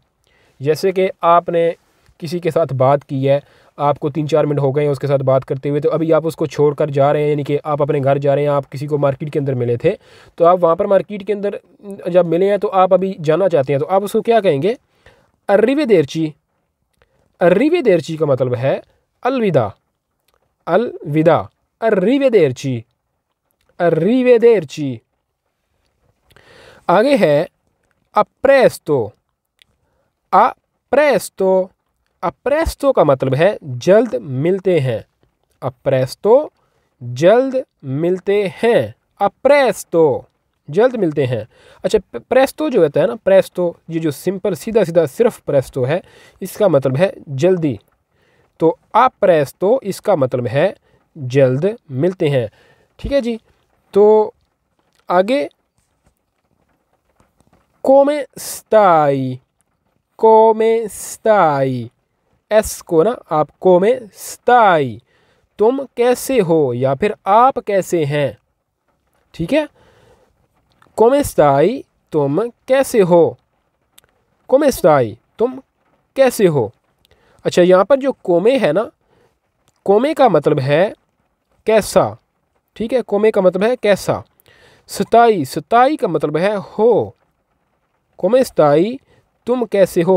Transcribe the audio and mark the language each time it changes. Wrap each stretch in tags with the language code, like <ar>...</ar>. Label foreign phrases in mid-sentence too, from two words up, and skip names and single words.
<hi>जैसे कि आपने किसी के साथ बात की है, आपको 3-4 मिनट हो गए हैं उसके साथ बात करते हुए, तो अभी आप उसको छोड़कर जा रहे हैं, यानी कि आप अपने घर जा रहे हैं, आप किसी को मार्केट के अंदर मिले थे, तो आप वहाँ पर मार्केट के अंदर जब मिले हैं तो आप अभी जाना चाहते हैं, तो आप उसको क्या कहेंगे?</hi> <it>arrivederci। arrivederci</it> <hi>का मतलब है अलविदा, अलविदा, arrivederci, arrivederci। आगे है</hi> <it>a presto, a presto, a presto</it> <hi>का मतलब है जल्द मिलते हैं,</hi> <it>a presto</it> <hi>जल्द मिलते हैं,</hi> <it>a presto</it> <hi>जल्द मिलते हैं। अच्छा, प्रेस्टो जो होता है ना, प्रेस्टो, ये जो सिंपल सीधा सीधा सिर्फ प्रेस्टो है, इसका मतलब है जल्दी। तो</hi> <it>a presto</it> <hi>इसका मतलब है जल्द मिलते हैं। ठीक है जी। तो आगे</hi> <it>come stai, come stai,</it> <hi>एस को ना आप</hi> <it>come stai,</it> <hi>तुम कैसे हो या फिर आप कैसे हैं। ठीक है,</hi> <it>come stai</it> <hi>तुम कैसे हो,</hi> <it>come stai</it> <hi>तुम कैसे हो। अच्छा, यहाँ पर जो कोमे है ना, कोमे का मतलब है कैसा। ठीक है, कोमे का मतलब है कैसा। स्ताई, स्ताई का मतलब है हो,</hi> <it>come stai</it> <hi>तुम कैसे हो।</hi>